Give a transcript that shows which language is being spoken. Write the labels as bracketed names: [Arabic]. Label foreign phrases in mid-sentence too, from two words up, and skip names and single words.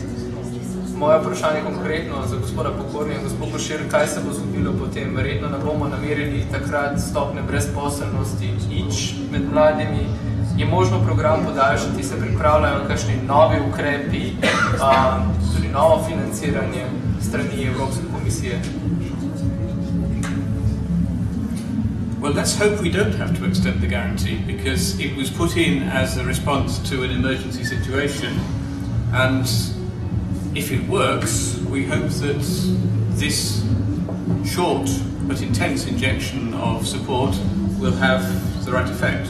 [Slovenian] Moje vprašanje konkretno za gospoda Pokornija in gospod Košir, kaj se bo zgodilo potem? Verjetno ne bomo namerili takrat stopne brezposelnosti nič med mladimi. Je možno program podaljšati, se pripravljajo kakšni novi ukrepi, tudi novo financiranje strani Evropske komisije? [English] Well, let's hope we don't have to extend the guarantee, because it was put in as a response to an emergency situation, and if it works, we hope that this short but intense injection of support will have the right effect.